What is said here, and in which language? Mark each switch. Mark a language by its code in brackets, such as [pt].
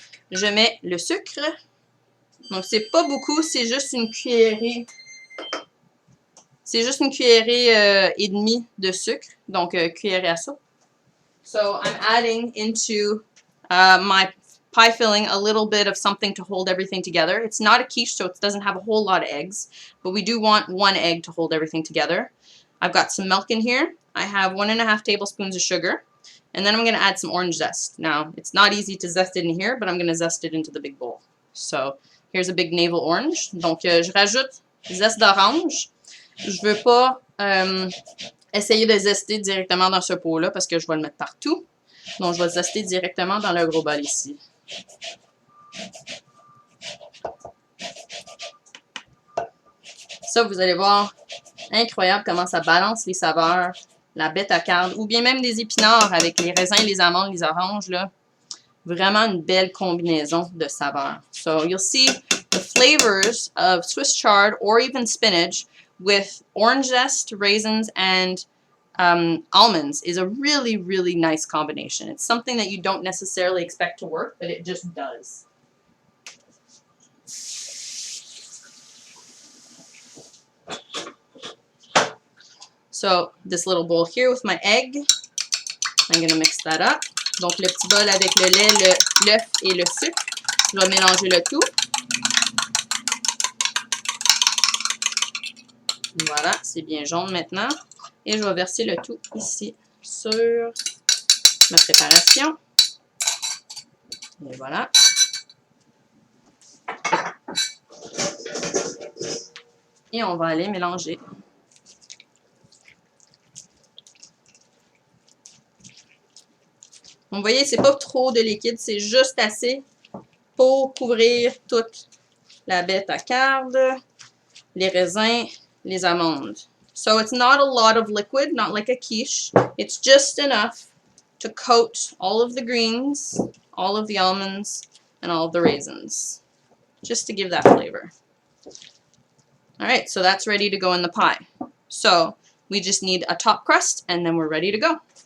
[fr] Je mets le sucre. Donc, c'est pas beaucoup, c'est juste une cuillerée. C'est juste une cuillerée et demie de sucre. Donc, cuillerée à soupe. [en] So I'm adding into my pie filling a little bit of something to hold everything together. It's not a quiche, so it doesn't have a whole lot of eggs, but we do want one egg to hold everything together. I've got some milk in here. I have 1.5 tablespoons of sugar, and then I'm going to add some orange zest. Now, it's not easy to zest it in here, but I'm going to zest it into the big bowl. So here's a big navel orange. [fr] Donc, je rajoute zeste d'orange. Je veux pas essayer de zester directement dans ce pot-là parce que je vais le mettre partout. Donc, je vais zester directement dans le gros bol ici. Ça, vous allez voir, incroyable comment ça balance les saveurs, la bête à carbe, ou bien même des épinards avec les raisins, les amandes, les oranges, là. Vraiment une belle combinaison de saveurs. [en] So, you'll see the flavors of Swiss chard or even spinach with orange zest, raisins, and almonds is a really, really nice combination. It's something that you don't necessarily expect to work, but it just does. So, this little bowl here with my egg, I'm going to mix that up. [fr] Donc, le petit bol avec le lait, l'œuf et le sucre. Je vais mélanger le tout. Voilà, c'est bien jaune maintenant. Et je vais verser le tout ici sur ma préparation. Et voilà. Et on va aller mélanger. Vous voyez, c'est pas trop de liquide, c'est juste assez pour couvrir toute la bête à carbe, les raisins, les amandes. [en] So it's not a lot of liquid, not like a quiche. It's just enough to coat all of the greens, all of the almonds, and all of the raisins. Just to give that flavor. Alright, so that's ready to go in the pie. So we just need a top crust and then we're ready to go.